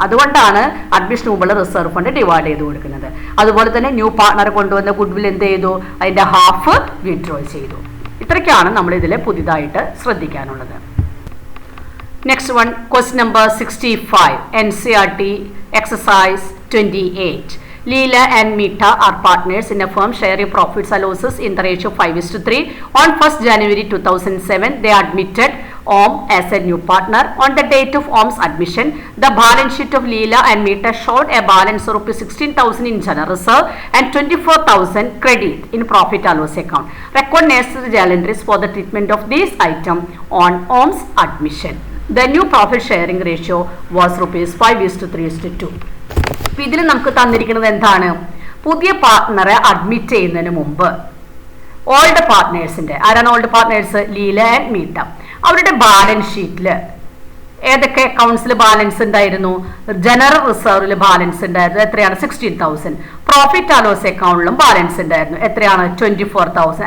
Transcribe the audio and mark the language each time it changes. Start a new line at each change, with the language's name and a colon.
Malayalam: അതുകൊണ്ടാണ് അഡ്മിഷന് മുമ്പുള്ള റിസർവ് ഫണ്ട് ഡിവൈഡ് ചെയ്ത് കൊടുക്കുന്നത്. അതുപോലെ തന്നെ ന്യൂ പാർട്ട്ണർ കൊണ്ടുവന്ന ഗുഡ്വിൽ എന്ത് ചെയ്തു? അതിൻ്റെ ഹാഫ് വിഡ്രോ ചെയ്തു. ഇത്രയ്ക്കാണ് നമ്മൾ ഇതിൽ പുതിയതായിട്ട് ശ്രദ്ധിക്കാനുള്ളത്. Next one, question number 65, NCERT exercise 28.
English: Leela and Meeta are partners in a firm sharing profits and losses in the ratio 5:3. On 1st January 2007, they admitted Om as a new partner. On the date of Om's admission, the balance sheet of Leela and Meeta showed a balance of rupees 16,000 in general reserve and 24,000 credit in profit and loss account. Record necessary journal entries for the treatment of this item on Om's admission. The new profit sharing ratio was rupees 5:3:2.
Malayalam: ഇതിൽ നമുക്ക് തന്നിരിക്കുന്നത് എന്താണ്? പുതിയ പാർട്ട്ണറെ admit ചെയ്യുന്നതിന് മുമ്പ് old പാർട്ട്നേഴ്സിന്റെ, ആരാണ് old partners? Leela and മീറ്റ. അവരുടെ balance ഷീറ്റിൽ ഏതൊക്കെ അക്കൗണ്ട്സിൽ ബാലൻസ് ഉണ്ടായിരുന്നു? ജനറൽ റിസർവിൽ ബാലൻസ് ഉണ്ടായിരുന്നു. എത്രയാണ്? 16,000. പ്രോഫിറ്റ് ആൻഡ് ലോസ് അക്കൗണ്ടിലും ബാലൻസ് ഉണ്ടായിരുന്നു. എത്രയാണ്? 24,000.